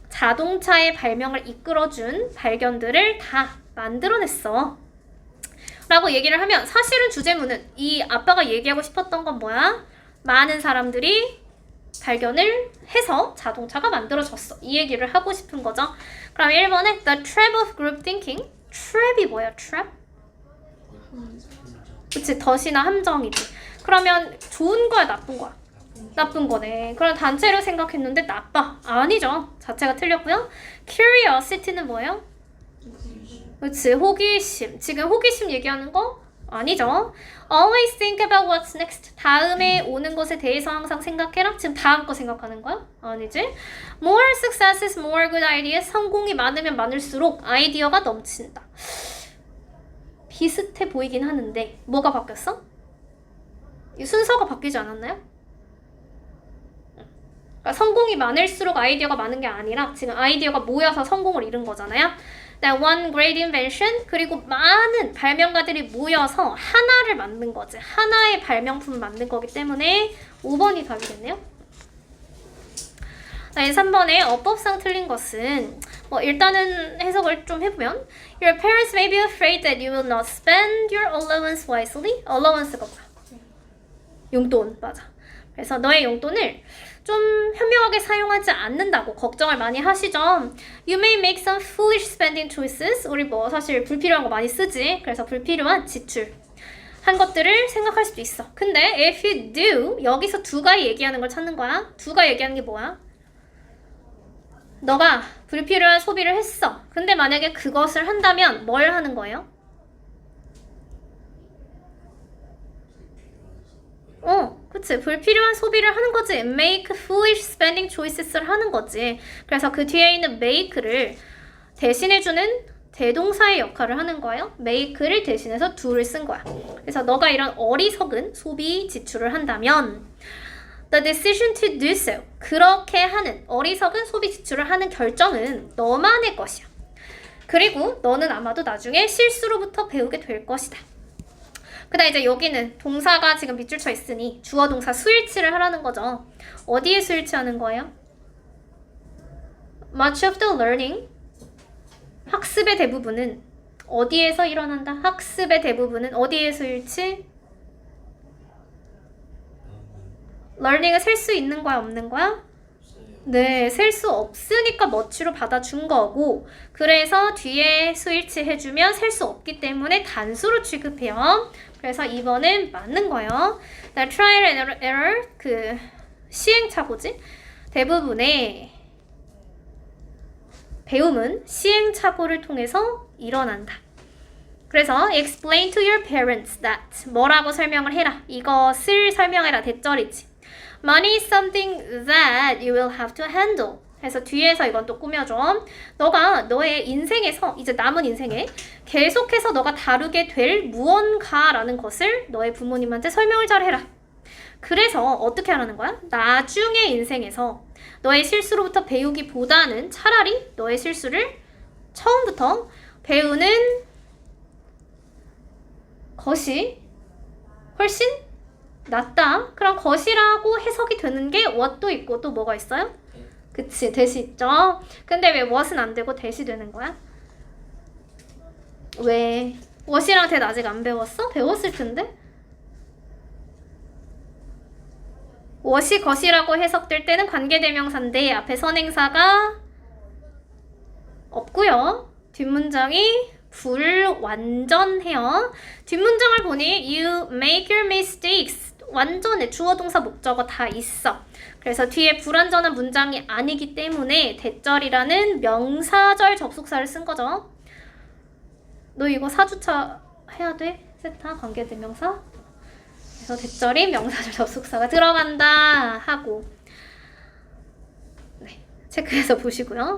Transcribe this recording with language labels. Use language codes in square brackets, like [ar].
[ko] 자동차의 발명을 이끌어준 발견들을 다 만들어냈어. 라고 얘기를 하면 사실은 주제문은 이 아빠가 얘기하고 싶었던 건 뭐야? 많은 사람들이 발견을 해서 자동차가 만들어졌어. 이 얘기를 하고 싶은 거죠. 그럼 1번에 [en] The trap of group thinking. [ko] trap이 뭐야? trap? 그치, 덫이나 함정이지. 그러면 좋은 거야, 나쁜 거야? 나쁜 거네. 그럼 단체로 생각했는데 나빠. 아니죠. 자체가 틀렸고요. Curiosity는 뭐예요? 그치, 호기심. 지금 호기심 얘기하는 거? 아니죠. [en] Always think about what's next. [ko] 다음에 오는 것에 대해서 항상 생각해라. 지금 다음 거 생각하는 거야? 아니지. [en] More successes, more good ideas. [ko] 성공이 많으면 많을수록 아이디어가 넘친다. 비슷해 보이긴 하는데 뭐가 바뀌었어? 이 순서가 바뀌지 않았나요? 그러니까 성공이 많을수록 아이디어가 많은 게 아니라 지금 아이디어가 모여서 성공을 이룬 거잖아요. [en] One great invention, [ko] 그리고 많은 발명가들이 모여서 하나를 만든 거지. 하나의 발명품을 만든 거기 때문에 5번이 답이겠네요. 3번에 어법상 틀린 것은 일단은 해석을 좀 해보면 [en] Your parents may be afraid that you will not spend your allowance wisely. [ko] allowance가 뭐야? 용돈, 맞아. 그래서 너의 용돈을 좀 현명하게 사용하지 않는다고 걱정을 많이 하시죠. [en] You may make some foolish spending choices. [ko] 우리 사실 불필요한 거 많이 쓰지. 그래서 불필요한 지출 한 것들을 생각할 수도 있어. 근데 [en] if you do, [ko] 여기서 두가 얘기하는 걸 찾는 거야. 두가 얘기하는 게 뭐야? 너가 불필요한 소비를 했어. 근데 만약에 그것을 한다면 뭘 하는 거예요? 그치. 불필요한 소비를 하는 거지. [en] Make foolish spending choices를 [ko] 하는 거지. 그래서 그 뒤에 있는 make를 대신해주는 대동사의 역할을 하는 거예요. make를 대신해서 do를 쓴 거야. 그래서 너가 이런 어리석은 소비 지출을 한다면 [en] The decision to do so. [ko] 그렇게 하는 어리석은 소비 지출을 하는 결정은 너만의 것이야. 그리고 너는 아마도 나중에 실수로부터 배우게 될 것이다. 그다음 이제 여기는 동사가 지금 밑줄 쳐 있으니 주어 동사 수일치를 하라는 거죠. 어디에 수일치하는 거예요? [en] Much of the learning. [ko] 학습의 대부분은 어디에서 일어난다? 학습의 대부분은 어디에 수일치? learning을 셀 수 있는 거야, 없는 거야? 네, 셀 수 없으니까 much로 받아준 거고, 그래서 뒤에 수일치 해주면 셀 수 없기 때문에 단수로 취급해요. 그래서 2번은 맞는 거예요. trial and error, 그 시행착오지? 대부분의 배움은 시행착오를 통해서 일어난다. 그래서 [en] explain to your parents that [ko] 뭐라고 설명을 해라. 이것을 설명해라. 대절이지. [en] Money is something that you will have to handle. [ko] 그래서 뒤에서 이건 또 꾸며줘. 너가 너의 인생에서 이제 남은 인생에 계속해서 너가 다루게 될 무언가라는 것을 너의 부모님한테 설명을 잘 해라. 그래서 어떻게 하라는 거야? 나중에 인생에서 너의 실수로부터 배우기보다는 차라리 너의 실수를 처음부터 배우는 것이 훨씬 낫다. 그럼 것이라고 해석이 되는 게 what도 있고 또 뭐가 있어요? 그치, 대시 있죠. 근데 왜 what은 안 되고 대시 되는 거야? 왜? what이랑 대는 아직 안 배웠어? 배웠을 텐데? what이 것이라고 해석될 때는 관계대명사인데 앞에 선행사가 없고요. 뒷문장이 불완전해요. 뒷문장을 보니 [en] you make your mistakes. [ko] 완전해. 주어, 동사, 목적어 다 있어. 그래서 뒤에 불완전한 문장이 아니기 때문에 대절이라는 명사절 접속사를 쓴 거죠. 너 이거 사주차 해야 돼? 세타, 관계대명사. 그래서 대절이 명사절 접속사가 들어간다 하고 네, 체크해서 보시고요.